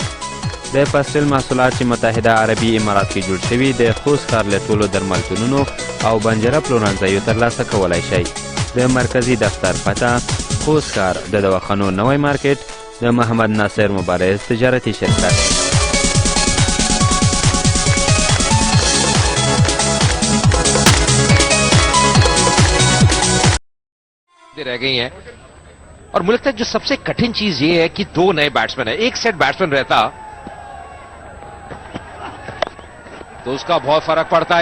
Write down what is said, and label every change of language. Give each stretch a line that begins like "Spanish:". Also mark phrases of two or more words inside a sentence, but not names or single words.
Pashto: د پاستل محصولات چې متحده عربي امارات کې جوړ شوي د خوست ښار له ټولو درملتونونو او بنجره پلورنځیو ترلاسه کولی شئ. د مرکزی دفتر پته خوست ښار د دواخانو نوی مارکیټ د محمد ناصر مبارز تجارتي شرکت.
Hindi: रह गई हैं और मुझे लगता है जो सबसे कठिन चीज ये है कि दो नए बैट्समैन है, एक
English: set batsman
Hindi: रहता तो उसका बहुत फर्क पड़ता है.